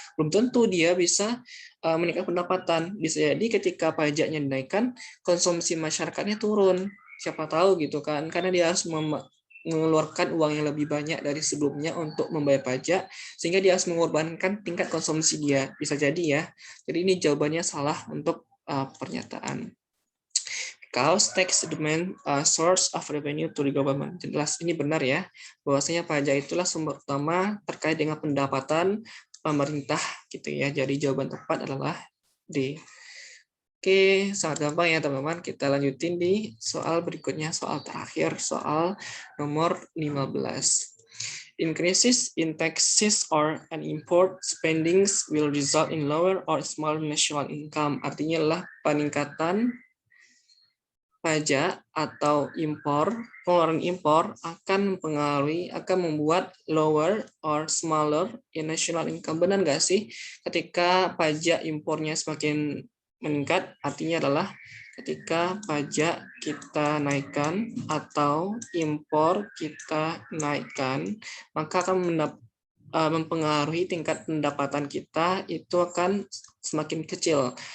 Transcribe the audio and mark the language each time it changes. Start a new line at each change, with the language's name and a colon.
Indonesian: Belum tentu dia bisa meningkatkan pendapatan. Bisa jadi ketika pajaknya dinaikkan, konsumsi masyarakatnya turun. Siapa tahu gitu kan, karena dia harus mengeluarkan uang yang lebih banyak dari sebelumnya untuk membayar pajak, sehingga dia harus mengorbankan tingkat konsumsi dia. Bisa jadi ya. Jadi ini jawabannya salah untuk pernyataan.
English: Because tax the main source of revenue to the government.
Indonesian: Jelas ini benar ya, bahwasanya pajak itulah sumber utama terkait dengan pendapatan pemerintah gitu ya. Jadi jawaban tepat adalah D. Oke, sangat gampang ya teman-teman. Kita lanjutin di soal berikutnya, soal terakhir, soal nomor 15.
English: Increases in taxes or an import spendings will result in lower or smaller national income.
Indonesian: Artinya adalah peningkatan pajak atau pengeluaran impor akan membuat
English: lower or smaller in national income.
Indonesian: Benar nggak sih? Ketika pajak impornya semakin meningkat, artinya adalah ketika pajak kita naikkan atau impor kita naikkan, maka akan mempengaruhi tingkat pendapatan kita itu akan semakin kecil.